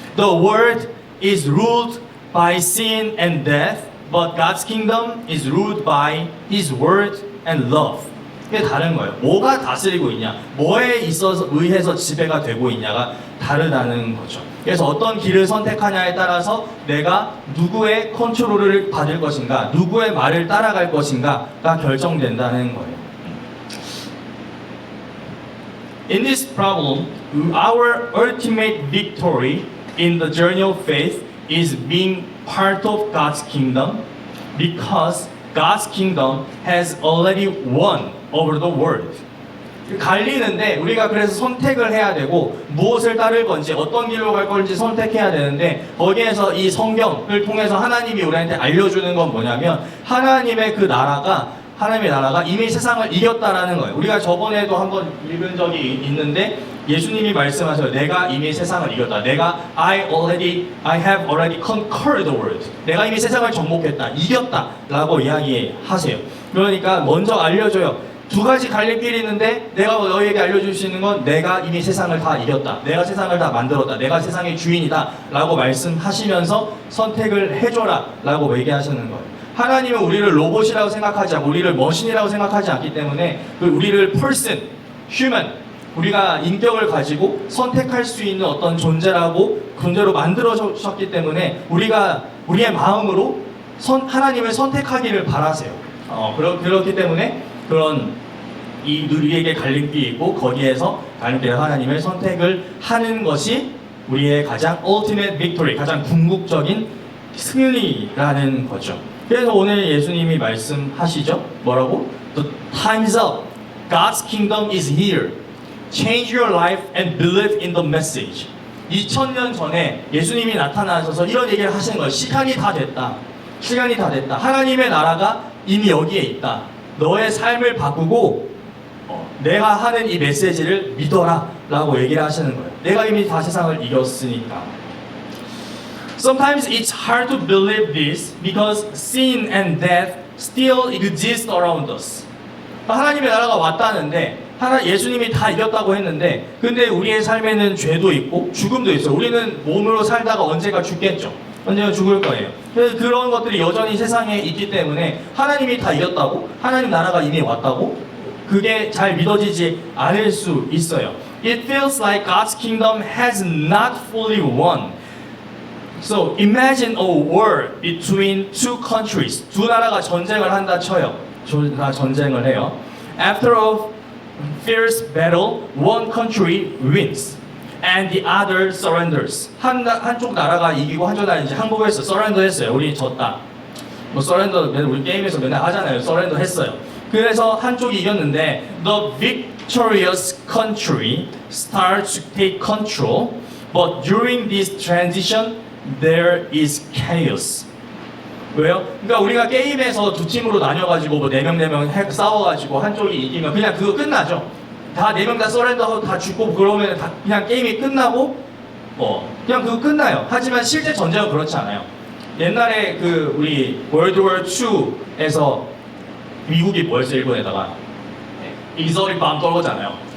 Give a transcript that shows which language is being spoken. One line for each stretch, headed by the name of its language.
English: The world is ruled by sin and death, but God's kingdom is ruled by His word and love.
Korean: 이게 다른 거예요. 뭐가 다스리고 있냐, 뭐에 의해서 지배가 되고 있냐가 다르다는 거죠. 그래서 어떤 길을 선택하냐에 따라서 내가 누구의 컨트롤을 받을 것인가, 누구의 말을 따라갈 것인가가 결정된다는 거예요.
English: In this problem, our ultimate victory in the journey of faith is being part of God's kingdom because God's kingdom has already won over the world.
Korean: 갈리는데 우리가 그래서 선택을 해야 되고 무엇을 따를 건지 어떤 길로 갈 건지 선택해야 되는데 거기에서 이 성경을 통해서 하나님이 우리한테 알려주는 건 뭐냐면 하나님의 나라가 이미 세상을 이겼다라는 거예요. 우리가 저번에도 한번 읽은 적이 있는데 예수님이 말씀하셔요. 내가 이미 세상을 이겼다.
English: I have already conquered the world.
Korean: 내가 이미 세상을 정복했다. 이겼다라고 이야기하세요. 그러니까 먼저 알려줘요. 두 가지 갈림길이 있는데 내가 너희에게 알려줄 수 있는 건 내가 이미 세상을 다 이겼다. 내가 세상을 다 만들었다. 내가 세상의 주인이다. 라고 말씀하시면서 선택을 해줘라. 라고 얘기하시는 거예요. 하나님은 우리를 로봇이라고 생각하지 않고 우리를 머신이라고 생각하지 않기 때문에 우리를 person, human, 우리가 인격을 가지고 선택할 수 있는 어떤 존재로 만들어졌기 때문에 우리가 우리의 마음으로 하나님을 선택하기를 바라세요. 그렇기 때문에 우리에게 갈림길이 있고 거기에서 갈림길에 하나님을 선택을 하는 것이 우리의 가장
English: ultimate victory,
Korean: 가장 궁극적인 승리라는 거죠. 그래서 오늘 예수님이 말씀하시죠. 뭐라고?
English: The time's up. God's kingdom is here. Change your life and believe in the message.
Korean: 2000년 전에 예수님이 나타나셔서 이런 얘기를 하시는 거예요. 시간이 다 됐다. 하나님의 나라가 이미 여기에 있다. 너의 삶을 바꾸고 내가 하는 이 메시지를 믿어라 라고 얘기를 하시는 거예요. 내가 이미 다 세상을 이겼으니까.
English: Sometimes it's hard to believe this because sin and death still exist around us.
Korean: 하나님의 나라가 왔다는데 예수님이 다 이겼다고 했는데 근데 우리의 삶에는 죄도 있고 죽음도 있어요. 우리는 몸으로 살다가 언젠가 죽겠죠. 언젠가 죽을 거예요. 그래서 그런 것들이 여전히 세상에 있기 때문에 하나님이 다 이겼다고 하나님 나라가 이미 왔다고 그게 잘 믿어지지 않을 수 있어요.
English: It feels like God's kingdom has not fully won. So imagine a war between two countries.
Korean: 두 나라가 전쟁을 한다 쳐요. 다 전쟁을 해요.
English: After a fierce battle, one country wins and the other surrenders.
Korean: 한쪽 나라가 이기고 한쪽 나라가 이제 한국에서 surrender 했어요. 우리 졌다. 뭐 surrender 우리 게임에서 맨날 하잖아요. surrender 했어요. 그래서 한쪽이 이겼는데
English: the victorious country starts to take control, but during this transition there is chaos.
Korean: 왜요? 그러니까 우리가 게임에서 두 팀으로 나뉘어가지고 뭐 4명 싸워가지고 한쪽이 이기면 그냥 그거 끝나죠. 다 4명 다 서렌더하고 다 죽고 그러면 다 그냥 게임이 끝나고 그냥 그거 끝나요. 하지만 실제 전쟁은 그렇지 않아요. 옛날에 그 우리 월드워 2에서 미국이 뭐였어 일본에다가 이설이 밤 떨고잖아요.